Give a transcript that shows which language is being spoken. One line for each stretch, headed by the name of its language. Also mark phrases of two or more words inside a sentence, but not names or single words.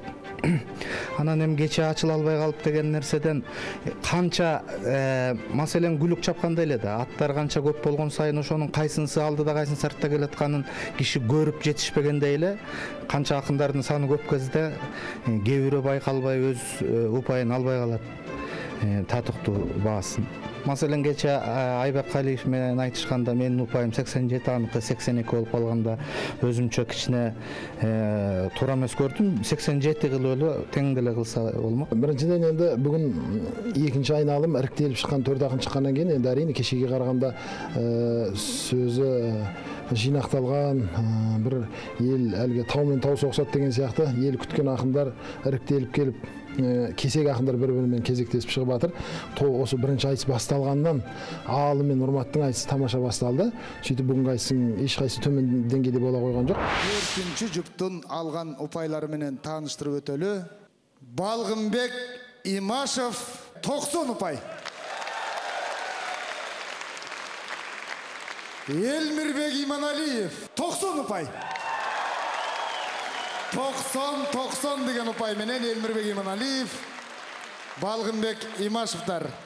Kyrgyz: Анан эми кече ачыла албай калып деген нерседен канча маселен күлүк чапкандай эле да, аттар канча көп болгон сайын ошонун кайсынысы алдыда кайсынысы артта келатканын киши көрүп жетишпегендей эле, канча акындардын саны көп кезде кээ бирөө байкалбай өз упайын албай калат, татыктуу баасын. Masalan кече Айбек Калиев менен айтышканда менин упайым 87, аныкы 82 болуп калганда өзүмчө кичине туура эмес көрдүм. 87 кылып эле тең деле кылса болмок.
Kazakh: Биринчиден енді бүгін екінші айналым іріктеліп шыққан, 4 ақын шыққаннан кейін енді әрине кешеге қарағанда сөзі жинақталған бір ел әлгі тау мен тау соғысады деген сияқты ел күткен ақындар іріктеліп келіп кесек ақындар бір-бірімен кезектесіп шығып жатыр. Осы бірінші айтыс басталғаннан Алы мен Нұрматтың айтысы тамаша басталды. Сөйтіп бүгінгі айтыстың ешқайсысы төмен деңгейде бола қойған жоқ. 4-ші жұптың алған ұпайлары менен таныштырып өтөлү. Балғынбек Имашев 90 ұпай. Элмирбек Иманалиев 90 ұпай. 90 деген ұпай менен Элмирбек Иманалиев, Балғынбек Имашевтар.